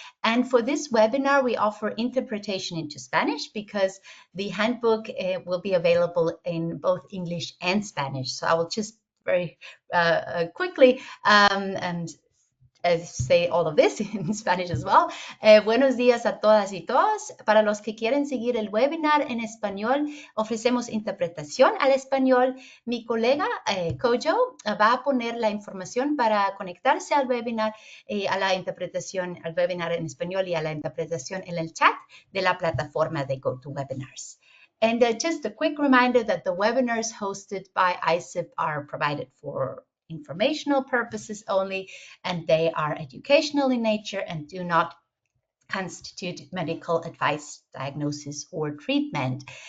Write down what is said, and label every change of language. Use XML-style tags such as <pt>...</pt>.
<en>And for this webinar, we offer interpretation into Spanish because the handbook will be available in both English and Spanish. So I will just very quickly and say all of this in Spanish as well.</en> <es>Buenos días a todas y todos. Para los que quieren seguir el webinar en español, ofrecemos interpretación al español. Mi colega Kojo va a poner la información para conectarse al webinar, a la interpretación al webinar en español y a la interpretación en el chat de la plataforma de GoToWebinars.</es> <en>And just a quick reminder that the webinars hosted by ISSUP are provided for informational purposes only, and they are educational in nature and do not constitute medical advice, diagnosis, or treatment.</en>